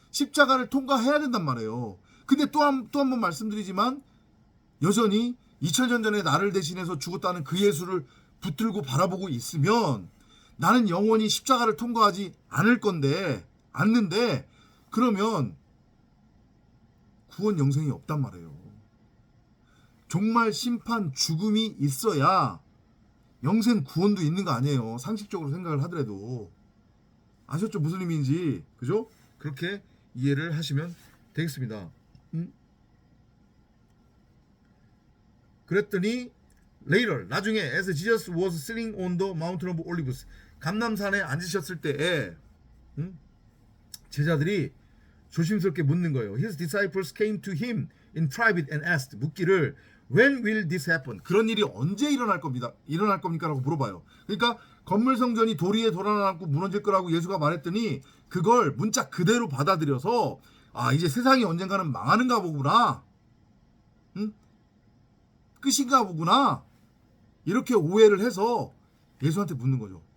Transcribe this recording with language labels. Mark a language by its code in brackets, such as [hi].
[ko] 십자가를 통과해야 된단 말이에요. 근데 또 한 번 말씀드리지만 여전히 2000년 전에 나를 대신해서 죽었다는 그 예수를 붙들고 바라보고 있으면 나는 영원히 십자가를 통과하지 않는데 그러면 구원 영생이 없단 말이에요. 종말 심판 죽음이 있어야 영생 구원도 있는 거 아니에요. 상식적으로 생각을 하더라도. 아셨죠? 무슨 의미인지. 그죠? 그렇게 이해를 하시면 되겠습니다. 그랬더니 [en] later [ko] 나중에 [en] as Jesus was sitting on the mountain of Olives [ko] 감람산에 앉으셨을 때에 제자들이 조심스럽게 묻는 거예요. [en] His disciples came to him in private and asked [ko] 묻기를 [en] When will this happen? [ko] 그런 일이 언제 일어날 겁니까? 라고 물어봐요. 그러니까 건물 성전이 돌 위에 돌아앉고 무너질 거라고 예수가 말했더니 그걸 문자 그대로 받아들여서 아 이제 세상이 언젠가는 망하는가 보구나. 끝인가 보구나. 이렇게 오해를 해서 예수한테 묻는 거죠.